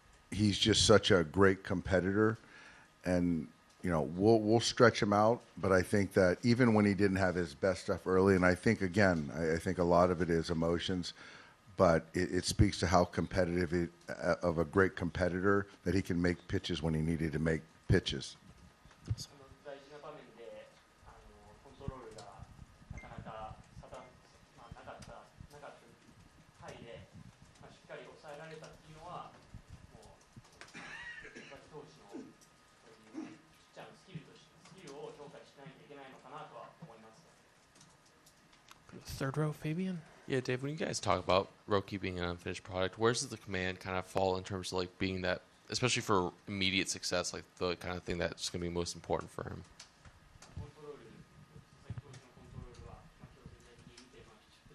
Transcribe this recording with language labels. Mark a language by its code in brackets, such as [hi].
[en] he's just such a great competitor, and we'll stretch him out, but I think that even when he didn't have his best stuff early, and I think I think a lot of it is emotions, but it speaks to how competitive of a great competitor that he can make pitches when he needed to make pitches. [ja] 大事な場面でコントロールがなかなかなかった回で、しっかり抑えられたっていうのはもう佐々木投手のそういうピッチャーのスキルを評価しないといけないのかなとは思います。 [en] Third row, Fabian. Yeah, Dave, when you guys talk about Roki being an unfinished product, where does the command kind of fall in terms of like being that, especially for immediate success, like the kind of thing that's going to be most important for him? [ja] コントロール、佐々木投手のコントロールは今日全体的に見てまし